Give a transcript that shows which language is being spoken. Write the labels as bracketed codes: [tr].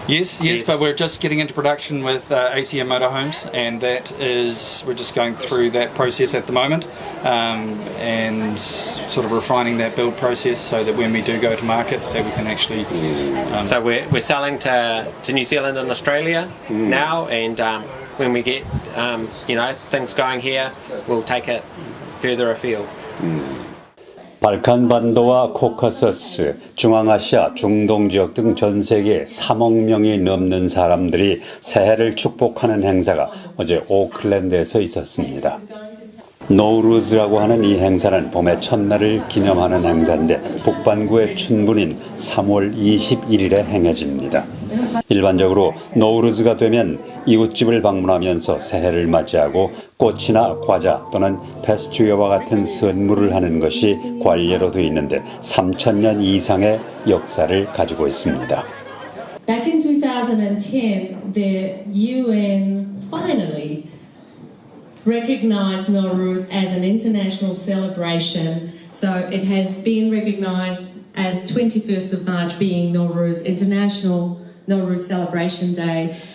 [en] Yes, but we're just getting into production with ACM Motorhomes, and we're just going through that process at the moment, and sort of refining that build process so that when we do go to market, that we can actually... So we're selling to New Zealand and Australia now, and when we get things going here, we'll take it further afield. [ko] 발칸반도와 코카서스, 중앙아시아, 중동 지역 등 전 세계 3억 명이 넘는 사람들이 새해를 축복하는 행사가 어제 오클랜드에서 있었습니다. 노우루즈라고 하는 이 행사는 봄의 첫날을 기념하는 행사인데 북반구의 춘분인 3월 21일에 행해집니다. 일반적으로 노우루즈가 되면 이웃집을 방문하면서 새해를 맞이하고 꽃이나 과자 또는 페스츄리와 같은 선물을 하는 것이 관례로 되어 있는데 3,000년 이상의 역사를 가지고 있습니다. [en] Back in 2010, the UN finally recognized Nowruz as an international celebration. So it has been recognized as 21st of March being Nowruz International Nowruz Celebration Day.